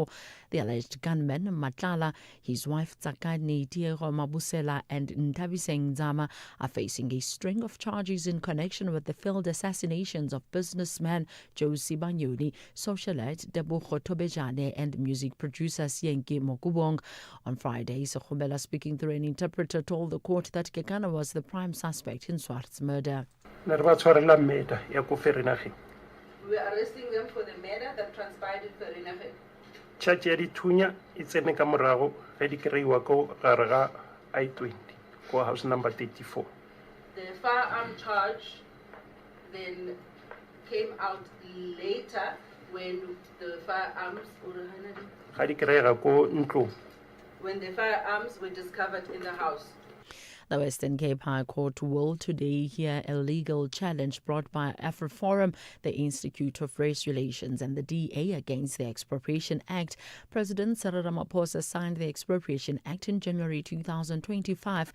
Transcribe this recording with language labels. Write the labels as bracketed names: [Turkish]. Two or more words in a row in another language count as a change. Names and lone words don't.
[English] The alleged gunmen, Mohlahlana, his wife Tsakani Tiego Mabusela and Ntabise Nzama are facing a string of charges in connection with the failed assassinations of businessman Josie Banyoni, socialite Debucho Tobejane, and music producer Sienke Mokubong. On Friday, Sokhumela, speaking through an interpreter, told the court that Kekana was the prime suspect in Swart's murder. We are arresting them for the murder that transpired in Vereeniging. [Northern Sotho] Charge ya dithunya e tsene ka morago ge di kreiwa ko gare ga I-20 ko [English] house number 34. The firearm charge then came out later when the firearms [Northern Sotho] ga di kreiga ko ntlong. [English] When the firearms were discovered in the house. The Western Cape High Court will today hear a legal challenge brought by AfriForum, the Institute of Race Relations, and the DA against the Expropriation Act. President Cyril Ramaphosa signed the Expropriation Act in January 2025.